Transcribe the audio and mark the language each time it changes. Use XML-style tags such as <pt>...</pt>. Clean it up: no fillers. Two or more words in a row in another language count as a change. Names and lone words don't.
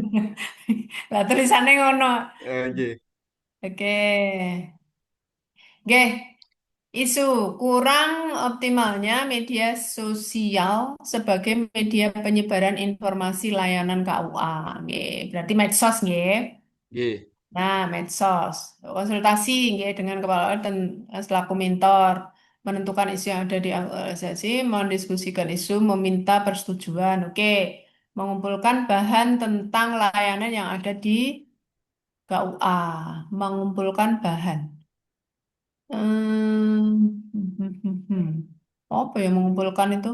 <jv>Lah tulisannya ngono. ye.</jv> <id>Oke. Oke, isu kurang optimalnya media sosial sebagai media penyebaran informasi layanan KUA. Oke, berarti medsos, nggih. Ye. Nah, medsos. Konsultasi nggih dengan kepala dan selaku mentor menentukan isu yang ada di organisasi, mendiskusikan isu, meminta persetujuan. Oke. Mengumpulkan bahan tentang layanan yang ada di KUA, mengumpulkan bahan. Apa yang mengumpulkan itu?</id>